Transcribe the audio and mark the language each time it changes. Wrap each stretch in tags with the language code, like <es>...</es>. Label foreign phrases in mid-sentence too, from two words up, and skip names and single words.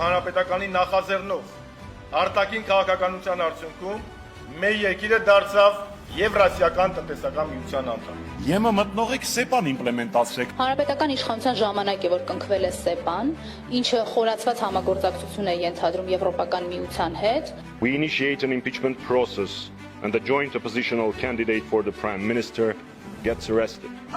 <hy>Հանրապետականի նախաձեռնով արտաքին քաղաքականության արդյունքում մեր երկիրը դարձավ Եվրասիական տնտեսական միության անդամ։ ԵՄ մտնողեք SEPA-ն իմպլեմենտացրեք։ Հանրապետական իշխանության ժամանակ է, որ կնքվել է SEPA-ն, ինչը խորացված համագործակցություն է ենթադրում Եվրոպական միության հետ։</hy> <en>We initiate an impeachment process and the joint oppositional candidate for the Prime Minister gets arrested.</en>